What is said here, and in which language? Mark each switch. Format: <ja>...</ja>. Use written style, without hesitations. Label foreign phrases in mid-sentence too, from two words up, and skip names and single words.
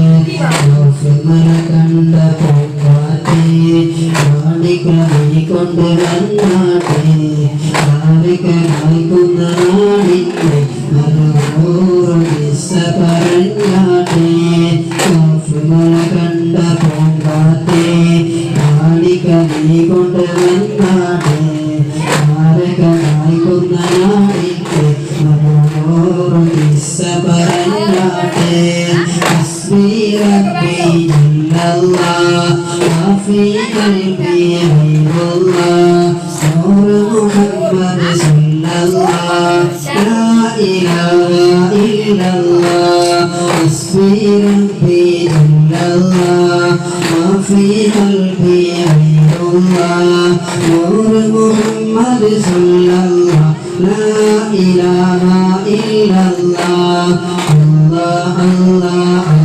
<ml>കണ്ട പൂങ്കാറ്റേ കാണിക്കണി കൊണ്ട് വന്നാട്ടെ കാണിക്കുന്ന നാടിന്റെ മനോരമിസ പറഞ്ഞാട്ടെ കണ്ട പൂങ്കാറ്റേ കാണിക്കണി കൊണ്ട് വന്നാട്ടെ കാണിക്കുന്ന നാടിന്റെ മനോരമിസ പറഞ്ഞാട്ടെ</ml> <ar>ربي جل الله ما في قلبي غير الله نور محمد صلى الله لا إله إلا الله حسبي ربي جل الله ما في قلبي غير الله نور محمد صلى الله لا إله إلا الله الله الله</ar>